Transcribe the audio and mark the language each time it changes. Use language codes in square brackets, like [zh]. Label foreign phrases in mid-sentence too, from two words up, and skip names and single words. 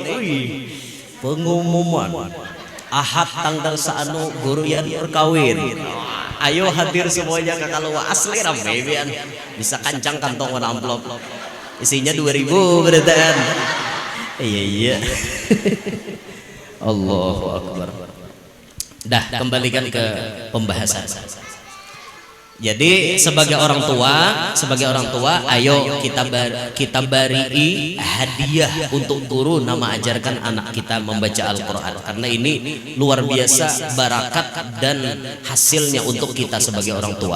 [bjn] Pengumuman Ahad tanggal saanu guru yang berkawin. Ayo hadir semuanya ke Kalua asli ramai bian. Bisa kancang kantong warna amplop. Isinya 2.000 beretan. Iya. [ar] الله أكبر. [id] Dah kembalikan ke pembahasan. Jadi sebagai orang tua, ayo kita beri hadiah untuk guru nama ajarkan anak kita membaca Al-Qur'an karena ini luar biasa barakat dan hasilnya untuk kita sebagai orang tua.